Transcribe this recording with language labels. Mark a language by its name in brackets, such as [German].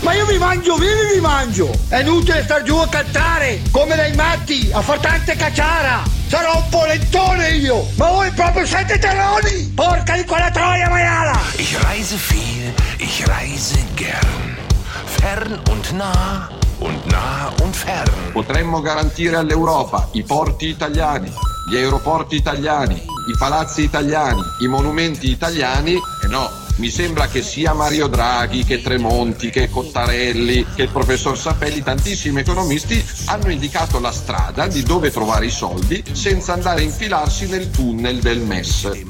[Italian] Mi mangio, vivi, mi mangio! È inutile star giù a cantare come dei matti a far tante cacciara! Sarò un polentone io! Ma voi proprio siete terroni! Porca di quella troia maiala! [German] Ich reise viel, ich reise gern. Fern und nah, und nah und fern. [Italian] Potremmo garantire all'Europa i porti italiani, gli aeroporti italiani, i palazzi italiani, i monumenti italiani, e no! Mi sembra che sia Mario Draghi, che Tremonti, che Cottarelli, che il professor Sapelli, tantissimi economisti hanno indicato la strada di dove trovare i soldi senza andare a infilarsi nel tunnel del MES.